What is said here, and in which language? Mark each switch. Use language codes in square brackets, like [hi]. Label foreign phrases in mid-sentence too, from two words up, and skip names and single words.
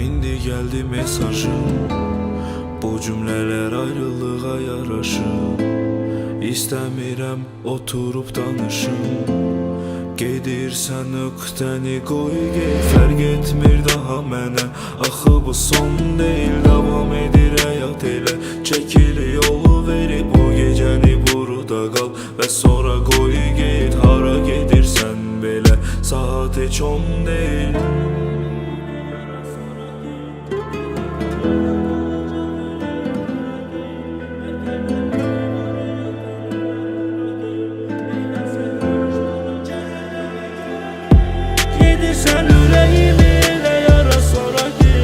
[tr] geldi mesajın. Bu cümleler ayrılığa yaraşır. [az] İstəmirəm oturup danışım. Gedirsən nöqtəni qoy get. Fərq etmir daha mənə, axı bu son deyil. Davam edir həyat elə, çəkil yolu verib. O gecəni burada qal və sonra qoy get. Hara gedirsən belə, saat heç 10 deyil. [tr] Sen yüreğimi ele yara sonra git.